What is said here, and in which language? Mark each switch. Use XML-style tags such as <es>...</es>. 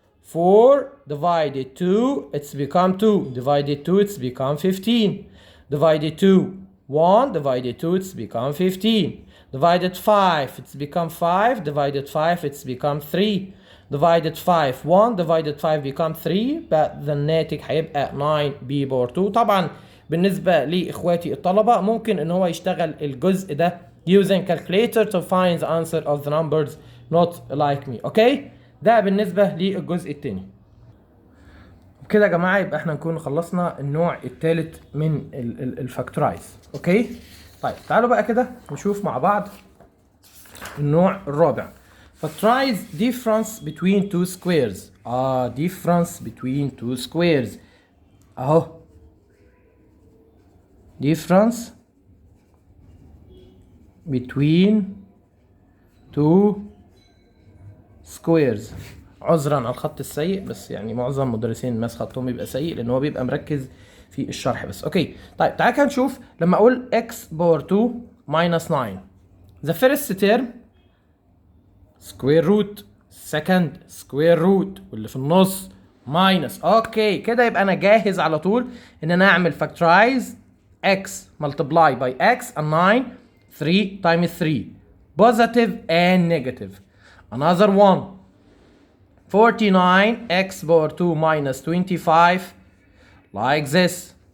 <en>4 divided 2 it's become 2, divided 2 it's become 15, divided 2 1, divided 2 it's become 15, divided 5 it's become 5, divided 5 it's become 3, divided 5 1, divided 5 become 3, but the</en> <ar>الناتج هيبقى</ar> <en>9b power 2.</en> <ar>طبعا بالنسبة لإخواتي الطلبة ممكن إن هو يشتغل الجزء ده</ar> <en>using calculator to find the answer of the numbers, not like me.</en> <ar>اوكي ده بالنسبة للجزء التاني. بكده يا جماعة يبقى احنا نكون خلصنا النوع الثالث من الفاكتورايز. اوكي طيب تعالوا بقى كده نشوف مع بعض النوع الرابع.</ar> <en>Factorize difference between two squares. difference between two squares اهو. difference between two squares.</en> <ar>عذرا على الخط السيء، بس يعني معظم مدرسين الماس خطهم بيبقى سيء لان هو بيبقى مركز في الشرح بس. اوكي طيب تعالى كده نشوف لما اقول x باور 2 minus 9.</ar> <en>the first term square root, second square root</en> <ar>واللي في النص</ar> <en>minus.</en> <ar>اوكي كده يبقى انا جاهز على طول ان انا اعمل</ar> <en>factorize x multiply by x and 9 3 times 3 positive and negative. Another one 49 x power 2 minus 25 like this.</en>